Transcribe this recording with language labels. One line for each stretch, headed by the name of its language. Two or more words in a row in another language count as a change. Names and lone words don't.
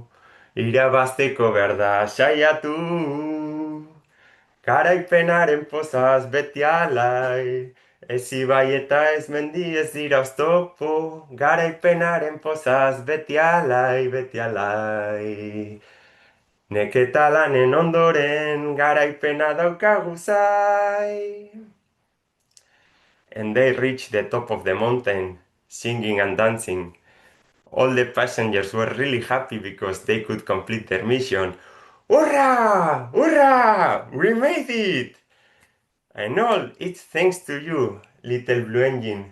Basque: Irabazteko behar da saiatu, garaipenaren pozaz beti alai. Ez ibai eta ez mendi ez dira oztopo, garaipenaren pozaz beti alai, beti alai. Neketa lanen ondoren garaipena daukagu zai.
English: And they reached the top of the mountain, singing and dancing. All the passengers were really happy because they could complete their mission. Hurrah! Hurrah! We made it! And all it's thanks to you, little blue engine.